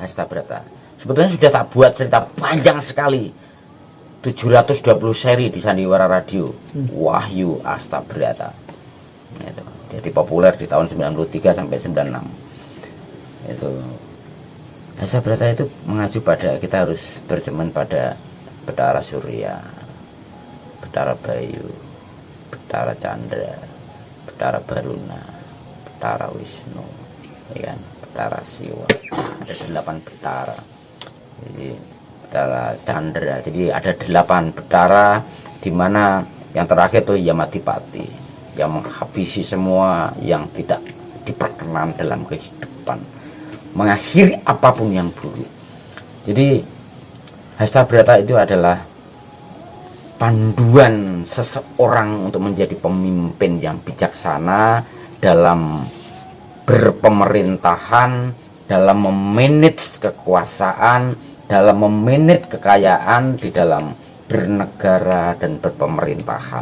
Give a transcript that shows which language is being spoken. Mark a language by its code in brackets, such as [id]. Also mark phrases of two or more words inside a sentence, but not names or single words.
[id] Sebetulnya sudah tak buat cerita panjang sekali. 720 seri di Sandiwara Radio, Wahyu Astabrata. Itu. Jadi populer di tahun 93 sampai 96. Itu Astabrata itu mengacu pada kita harus bercermin pada Betara Surya, Betara Bayu, Betara Chandra, Betara Baruna, Betara Wisnu, ya kan? Betara Siwa. Ada 8 betara. Jadi Betara Chandra. Jadi ada 8 betara, di mana yang terakhir itu Yamadipati, yang menghabisi semua yang tidak diperkenan dalam kehidupan, mengakhiri apapun yang buruk. Jadi Astabrata itu adalah panduan seseorang untuk menjadi pemimpin yang bijaksana dalam berpemerintahan, dalam memanage kekuasaan, dalam memanage kekayaan di dalam bernegara dan berpemerintahan.